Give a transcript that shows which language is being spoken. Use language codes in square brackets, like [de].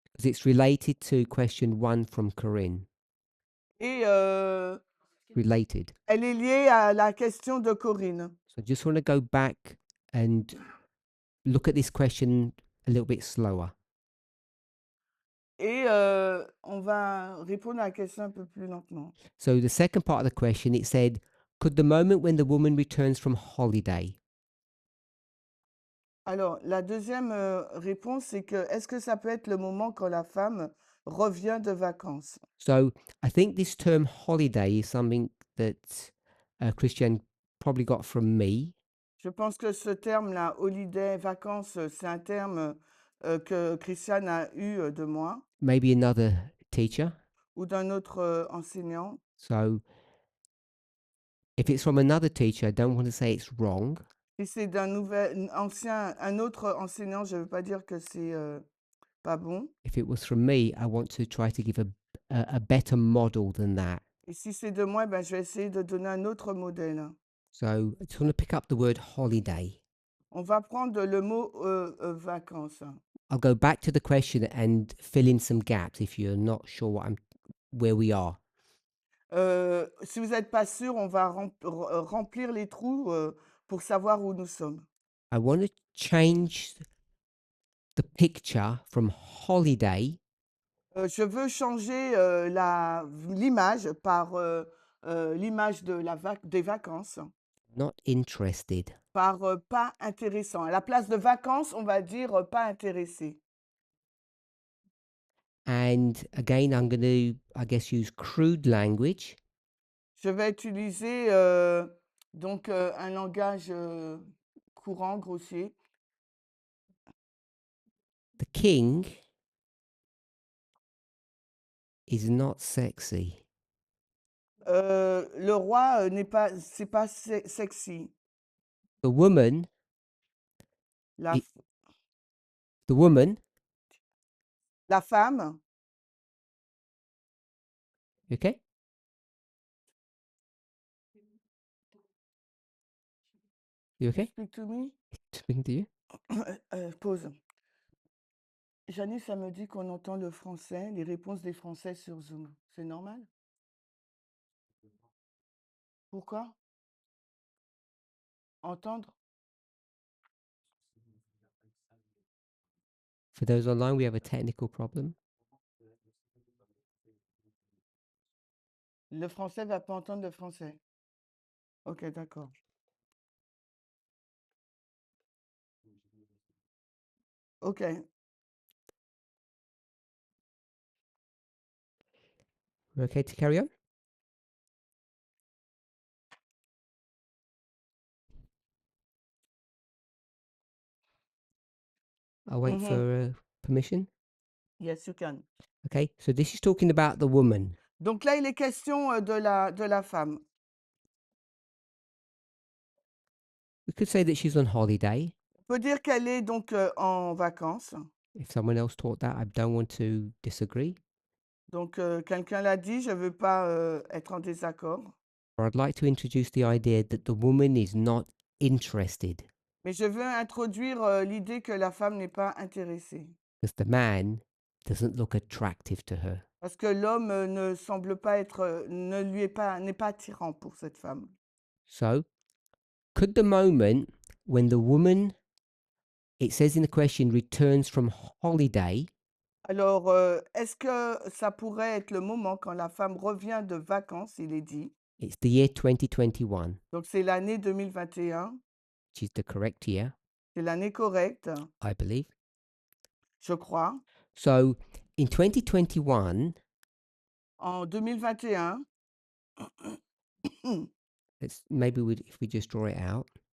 [en] because it's related to question 1 from Corinne. [fr] et [en] Related. [fr] elle est liée à la question de Corinne. [en] So I just want to go back and look at this question a little bit slower. [fr] Et on va répondre à la question un peu plus lentement. [en] So the second part of the question, it said, could the moment when the woman returns from holiday, [fr] Alors, la deuxième réponse, c'est que est-ce que ça peut être le moment quand la femme revient de vacances. [en] So I think this term holiday is something that Christian probably got from me. [fr] Je pense que ce terme-là, holiday, vacances, c'est un terme que Christiane a eu de moi [en] Maybe another teacher. [fr] ou d'un autre enseignant. [en] So if it's from another teacher, I don't want to say it's wrong. [fr] Si c'est un autre enseignant, je ne veux pas dire que c'est pas bon. [en] If it was from me, I want to try to give a better model than that. [fr] Et si c'est de moi, ben, je vais essayer de donner un autre modèle. [en] So I just want to pick up the word holiday. [fr] On va prendre le mot vacances. [en] I'll go back to the question and fill in some gaps if you're not sure where we are. [fr] Si vous n'êtes pas sûr, on va remplir les trous pour savoir où nous sommes. [en] I want to change the picture from holiday [fr] Je veux changer l'image par l'image des vacances, [en] not interested. [fr] par pas intéressant. À la place de vacances, on va dire pas intéressé. [en] And again, I'm going to, I guess, use crude language. [fr] Je vais utiliser donc un langage courant, grossier. [en] The king is not sexy. [fr] Le roi c'est pas sexy. [en] The woman, [fr] La, [en] It- the woman, [fr] la femme, [en] okay? You okay? speak to me. Speaking to you? Pause. [fr] Janice, ça me dit qu'on entend le français, les réponses des Français sur Zoom. C'est normal? Pourquoi? Entendre? [en] For those online, we have a technical problem. [fr] Le français va pas entendre le français. Ok, d'accord. [en] Ok. We're okay to carry on? I'll wait Mhm. for permission. Yes, you can. Okay, so this is talking about the woman. [fr] Donc là, il est question de la femme. [en] We could say that she's on holiday. [fr] On peut dire qu'elle est donc en vacances. [en] If someone else taught that, I don't want to disagree. [fr] Donc quelqu'un l'a dit, je ne veux pas être en désaccord. [en] Or I'd like to introduce the idea that the woman is not interested [fr] Mais je veux introduire l'idée que la femme n'est pas intéressée. [en] because the man doesn't look attractive to her. [fr] Parce que l'homme ne semble pas être, n'est pas attirant pour cette femme. [en] So, could the moment when the woman, it says in the question, returns from holiday, [fr] Alors, est-ce que ça pourrait être le moment quand la femme revient de vacances, il est dit. [en] it's the year 2021, [fr] Donc, c'est l'année 2021, [en] which is the correct year, [fr] c'est l'année correcte, [en] I believe. [fr] je crois. [en] So, in 2021, [fr] En 2021, [en] if we just draw it out.